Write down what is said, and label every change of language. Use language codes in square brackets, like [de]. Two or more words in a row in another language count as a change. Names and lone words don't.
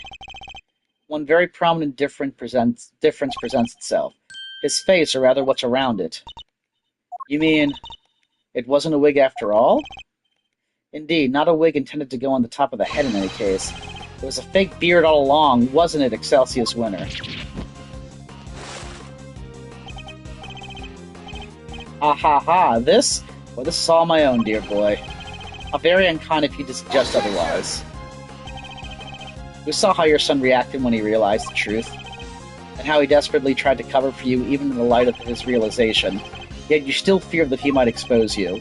[en] One very prominent difference presents itself. His face, or rather what's around it. You mean, it wasn't a wig after all? Indeed, not a wig intended to go on the top of the head in any case. It was a fake beard all along, wasn't it, Excelsius Winter? Ah ha ha, this? Well, this is all my own, dear boy. How very unkind of you to suggest otherwise. We saw how your son reacted when he realized the truth, and how he desperately tried to cover for you even in the light of his realization, yet you still feared that he might expose you.